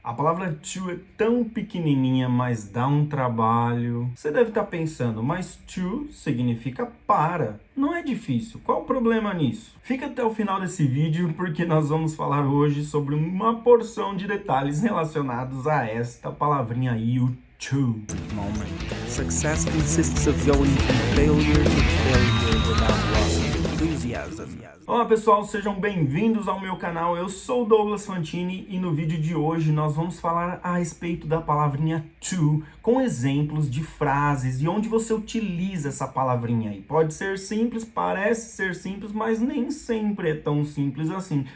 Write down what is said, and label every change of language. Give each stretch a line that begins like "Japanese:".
Portuguese: A palavra to é tão pequenininha, mas dá um trabalho. Você deve estar pensando, mas to significa para. Não é difícil. Qual o problema nisso? Fica até o final desse vídeo porque nós vamos falar hoje sobre uma porção de detalhes relacionados a esta palavrinha aí, o to.
English: Moment. Success consists of going from failure to failure without loss of enthusiasm.
Portuguese: Olá pessoal, sejam bem-vindos ao meu canal. Eu sou o Douglas Fantini e no vídeo de hoje nós vamos falar a respeito da palavrinha to com exemplos de frases e onde você utiliza essa palavrinha aí. Pode ser simples, parece ser simples, mas nem sempre é tão simples assim.